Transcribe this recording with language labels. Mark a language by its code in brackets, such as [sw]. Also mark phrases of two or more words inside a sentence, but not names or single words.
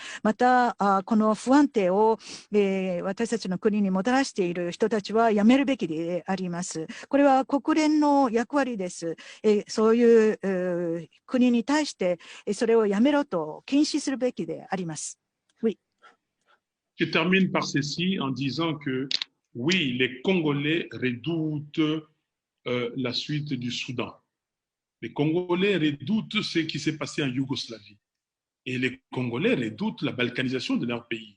[ja] またこの不安定を、私たちの国にもたらしている人たちはやめるべきであります。これは国連の役割です。そういう国に対してそれをやめろと禁止するべきであります。Oui. [fr] Je termine par ceci en disant que oui, les Congolais redoutent la suite du Soudan. Les Congolais redoutent ce qui s'est passé en Yougoslavie. Et les Congolais redoutent la balkanisation de leur pays.